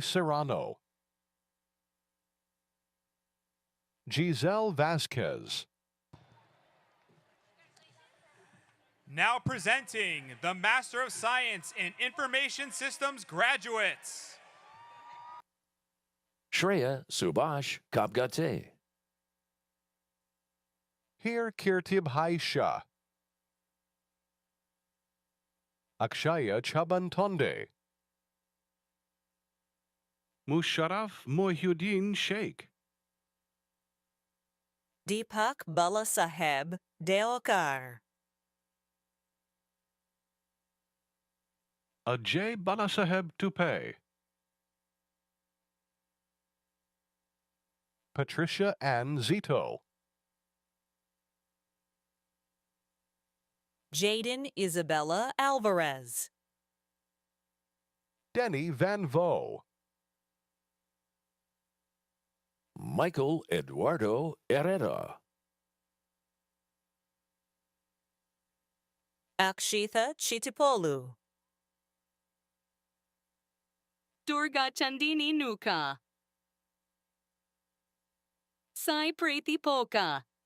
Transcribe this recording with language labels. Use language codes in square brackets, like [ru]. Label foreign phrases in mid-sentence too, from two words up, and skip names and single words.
[en] Serrano, Giselle Vasquez, Now presenting the Master of Science in Information Systems graduates. Shreya Subhash Kapgate, Hir Kirtib Haisha, Akshaya Chabantonde, Musharraf Mohyuddin Sheikh, Deepak Balasaheb Deokar. Ajay Balasaheb Tupe, Patricia Ann Zito, Jaden Isabella Alvarez. Denny Van Vo, Michael Eduardo Herrera, Akshitha Chitipolu. Durga Chandini Nuka. Sai Preeti Polka.